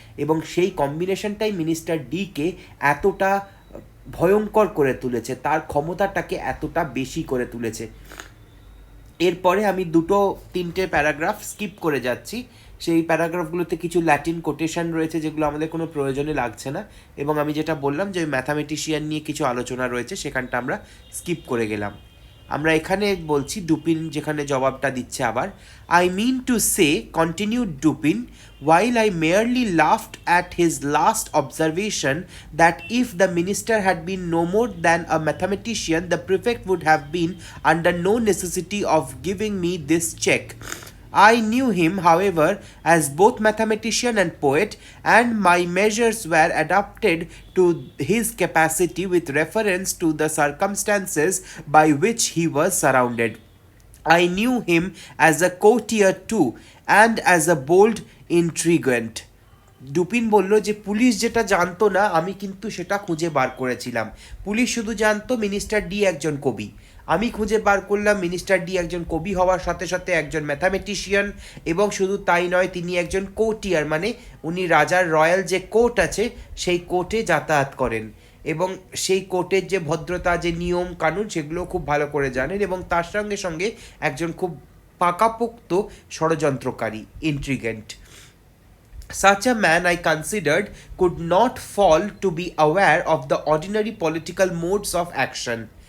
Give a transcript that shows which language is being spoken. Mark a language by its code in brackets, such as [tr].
[bn] এবং সেই কম্বিনেশনটাই minister decay এতটা ভয়ঙ্কর করে তুলেছে, তার ক্ষমতাটাকে এতটা বেশি করে তুলেছে। এরপরে আমি তিনটে প্যারাগ্রাফ স্কিপ করে যাচ্ছি। সেই প্যারাগ্রাফগুলোতে কিছু ল্যাটিন কোটেশন রয়েছে, যেগুলো আমাদের কোনো প্রয়োজনে লাগছে না। এবং আমি যেটা বললাম যে ওই ম্যাথামেটিশিয়ান নিয়ে কিছু আলোচনা রয়েছে, সেখানটা আমরা স্কিপ করে গেলাম। আমরা এখানে বলছি, ডুপিন যেখানে জবাবটা দিচ্ছে আবার, [en] I mean to say, continued Dupin, while I merely laughed at his last observation that if the minister had been no more than a mathematician, the prefect would have been under no necessity of giving me this check. I knew him, however, as both mathematician and poet, and my measures were adapted to his capacity with reference to the circumstances by which he was surrounded. I knew him as a courtier too, and as a bold intriguant. [bn] Dupin বলল যে police যেটা জানতো না, আমি কিন্তু সেটা খুঁজে বার করেছিলাম। পুলিশ শুধু জানতো মিনিস্টার ডি একজন কবি, আমি খুঁজে বার করলাম মিনিস্টার ডি একজন কবি হওয়ার সাথে সাথে একজন ম্যাথামেটিশিয়ান, এবং শুধু তাই নয়, তিনি একজন কোর্টিয়ার, মানে উনি রাজার রয়্যাল যে কোর্ট আছে সেই কোর্টে যাতায়াত করেন, এবং সেই কোর্টের যে ভদ্রতা, যে নিয়ম কানুন, সেগুলো খুব ভালো করে জানেন, এবং তার সঙ্গে সঙ্গে একজন খুব পাকাপোক্ত ষড়যন্ত্রকারী, ইন্ট্রিগেন্ট। [en] Such a man, I considered, could not fail to be aware of the ordinary political modes of action.